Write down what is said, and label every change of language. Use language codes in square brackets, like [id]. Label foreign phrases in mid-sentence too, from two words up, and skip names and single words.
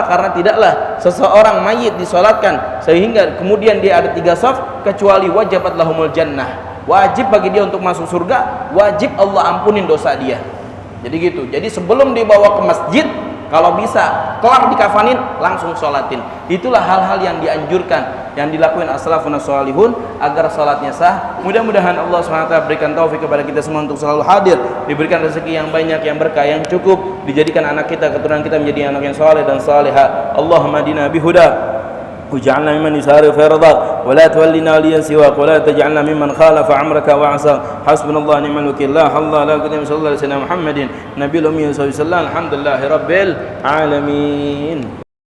[id] Karena tidaklah seseorang mayit disolatkan sehingga kemudian dia ada 3 saf, kecuali [ar] وجبت لهم الجنة, [id] wajib bagi dia untuk masuk surga, wajib Allah ampunin dosa dia. Jadi gitu. Jadi sebelum dibawa ke masjid, kalau bisa kelar dikafanin, langsung sholatin. Itulah hal-hal yang dianjurkan, yang dilakukan [ar] السلفون الصالحون [id] agar sholatnya sah. Mudah-mudahan Allah SWT berikan taufik kepada kita semua untuk selalu hadir, diberikan rezeki yang banyak, yang berkah, yang cukup, dijadikan anak kita, keturunan kita menjadi anak yang saleh dan salihah. [ar] اللهم اهدنا بهدى واجعلنا ممن يسارع في رضاك ولا تولنا وليا سواك ولا تجعلنا ممن خالف امرك وعصاك حسبنا الله ونعم الوكيل لا حول ولا قوه الا بالله صلى الله عليه وسلم محمد نبي الامي صلى الله عليه وسلم الحمد لله رب العالمين.